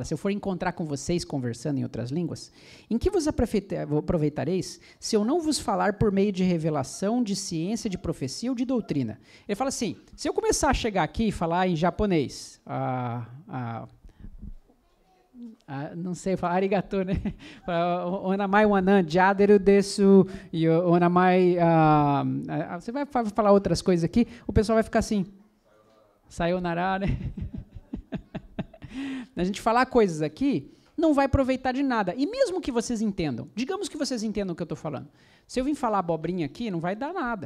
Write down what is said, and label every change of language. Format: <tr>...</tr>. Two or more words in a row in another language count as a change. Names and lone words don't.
<pt>Se eu for encontrar com vocês conversando em outras línguas, em que vos aproveitareis se eu não vos falar por meio de revelação, de ciência, de profecia ou de doutrina? Ele fala assim, se eu começar a chegar aqui e falar em japonês, não sei, falar arigato, né? Onamai wanan, jaderu desu, e onamai... Você vai falar outras coisas aqui, o pessoal vai ficar assim... Sayonara, né? A gente falar coisas aqui, não vai aproveitar de nada. E mesmo que vocês entendam, digamos que vocês entendam o que eu estou falando. Se eu vim falar abobrinha aqui, não vai dar nada.</pt>